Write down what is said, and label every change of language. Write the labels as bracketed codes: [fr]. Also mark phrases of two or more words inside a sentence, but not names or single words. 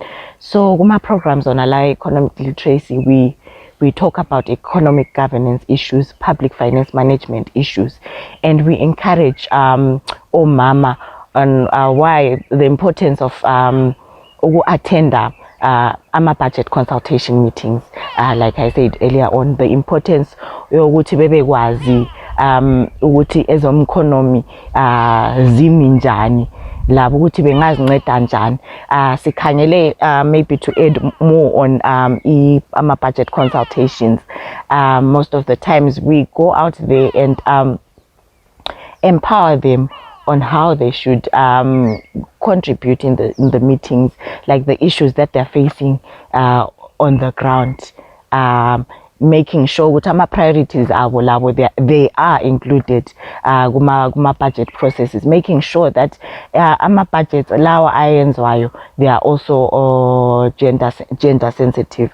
[en] So my programs on economic literacy, we talk about economic governance issues, public finance management issues, and we encourage mama on why the importance of attend budget consultation meetings. [nd] Like I said earlier on, [en] the importance [nd] yokuthi bebekwazi ukuthi ezomkhonomi zimi njani, labo ukuthi bengazinceda njani. [en] Sikhanyele maybe to add more on budget consultations. Most of the times we go out there and empower them on how they should contribute in the meetings, like the issues that they're facing on the ground, making sure what our priorities are, they are included guma budget processes, making sure that our budgets allow irons while they are also gender sensitive.